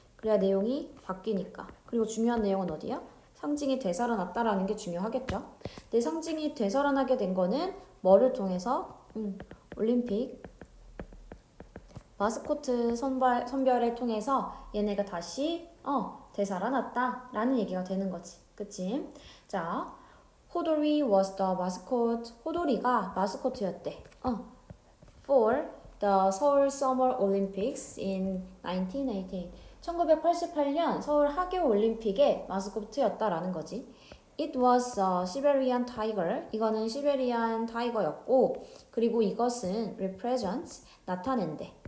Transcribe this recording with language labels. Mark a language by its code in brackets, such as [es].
[ko] 그래야 내용이 바뀌니까. 그리고 중요한 내용은 어디야? 상징이 되살아났다라는 게 중요하겠죠. 내 상징이 되살아나게 된 거는 뭐를 통해서? 올림픽 마스코트 선별을 통해서 얘네가 다시 되살아났다라는 얘기가 되는 거지. 그치? [en] 자, 호돌이 was the mascot. [ko] 호돌이가 마스코트였대. [en] For the Seoul Summer Olympics in 1988. [ko] 1988년 서울 하계 올림픽의 마스코트였다라는 거지. [en] It was a Siberian tiger. [ko] 이거는 시베리안 타이거였고, 그리고 이것은 represents, 나타낸대.